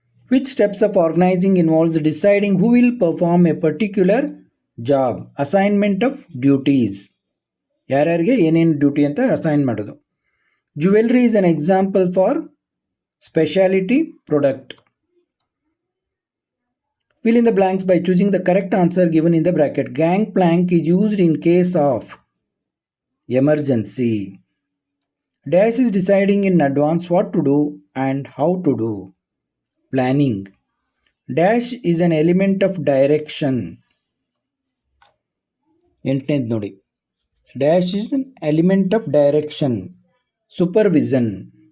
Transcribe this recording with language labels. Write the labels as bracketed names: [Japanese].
[English] Which steps of organising involves deciding who will perform a particular job? Assignment of duties, [Kannada] ಯಾರ್ಯಾರಿಗೆ ಏನೇನು duty ಅಂತ assign ಮಾಡೋದು. [English] Jewelry is an example for specialty product. Fill in the blanks by choosing the correct answer given in the bracket. Gangplank is used in case of emergency. Dash is deciding in advance what to do and how to do. Planning. Dash is an element of direction. [Kannada] ಎಂಟನೇದು ನೋಡಿ, [English] Dash is an element of direction. Supervision.